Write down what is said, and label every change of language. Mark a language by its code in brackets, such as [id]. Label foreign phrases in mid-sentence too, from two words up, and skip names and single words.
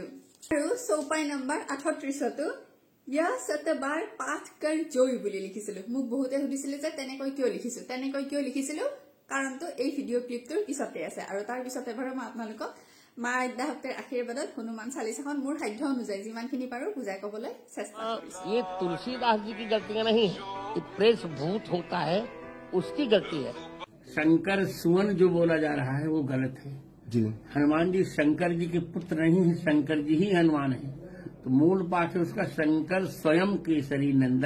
[as] আৰু চৌপাই নম্বৰ 38 ইয়া সতবাৰ পাঠ কৰ জয় বুলি লিখিছিলো। মোক বহুতে সুধিছিলে যে তেনেকৈ কিয় লিখিছো। তেনেকৈ কিয় লিখিছিলো কাৰণটো এই ভিডিঅ' ক্লিপটোৰ পিছতে আছে, আৰু তাৰ পিছতে বাৰু মই আপোনালোকক মা আদ্যা শক্তিৰ আশীৰ্বাদত হনুমান চালিচাখন মোৰ সাধ্য অনুযায়ী যিমানখিনি পাৰো বুজাই কবলৈ চেষ্টা কৰিছো। [hi] ये तुलसीदास जी की गलतियां नहीं, ये प्रेस भूत होता है उसकी गलती है। शंकर सुवन जो बोला जा रहा है वो गलत है जी। हनुमान जी शंकर जी के पुत्र नहीं है, शंकर जी ही हनुमान है। तो मूल पाठ है उसका शंकर स्वयं केसरी नंदन।